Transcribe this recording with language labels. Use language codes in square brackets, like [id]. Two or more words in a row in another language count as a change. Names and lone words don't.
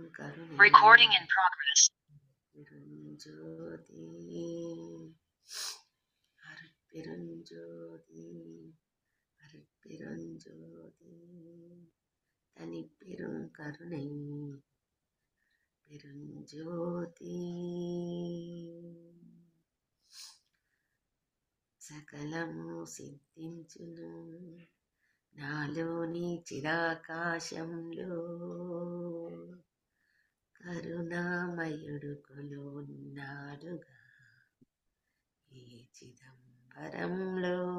[ta] கருணை [en] Recording in progress. [ta] பெருஞ்சோதி அருட்பெருஞ்சோதி அருட்பெருஞ்சோதி தனிப்பெரும் கருணை பெருஞ்சோதி [te] సకలము సిద్ధించును నాలోని చిరాకాశంలో కరుణామయుడు కొలున్నాడుగా ఈ చిదంబరంలో